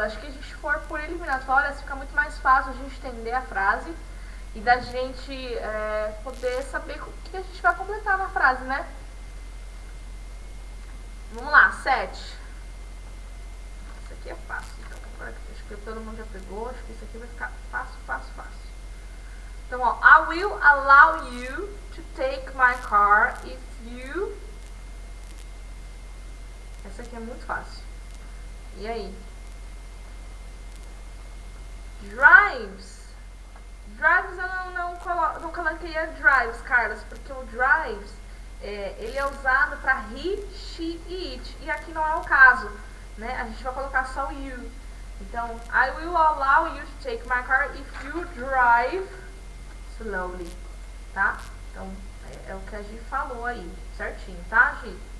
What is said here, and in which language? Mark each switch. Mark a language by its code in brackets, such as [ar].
[pt] Acho que a gente for por eliminatórias, fica muito mais fácil a gente entender a frase e da gente poder saber o que a gente vai completar na frase, né? Vamos lá, 7. Isso aqui é fácil. Então, agora acho que todo mundo já pegou. Acho que isso aqui vai ficar fácil. Então, ó, [en] I will allow you to take my car if you... [pt] Essa aqui é muito fácil. E aí? Drives. Drives eu não coloquei drives, Carlos, porque o drives, ele é usado para he, she e it. E aqui não é o caso, né? A gente vai colocar só o you. [en] Então, I will allow you to take my car if you drive slowly, tá? [pt] Então, é o que a Gi falou aí, certinho, tá, Gi?